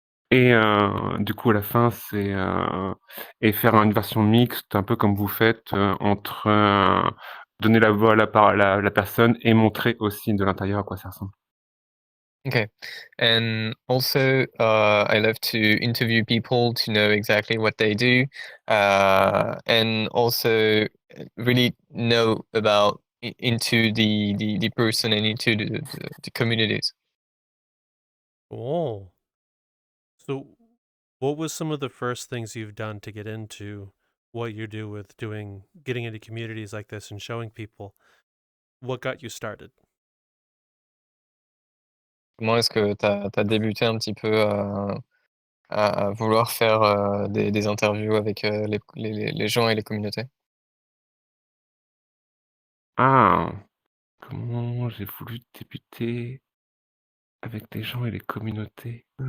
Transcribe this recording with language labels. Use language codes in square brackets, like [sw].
[fr] Et du coup, à la fin, c'est et faire une version mixte, un peu comme vous faites, entre donner la voix à la personne et montrer aussi de l'intérieur à quoi ça ressemble. [en] Okay, and also I love to interview people to know exactly what they do, and also really know about into the person and into the communities. Oh. So, what was some of the first things you've done to get into what you do with getting into communities like this and showing people? What got you started? [fr] Comment est-ce que tu as débuté un petit peu à vouloir faire des interviews avec les gens et les communautés? Ah, comment j'ai voulu débuter avec les gens et les communautés?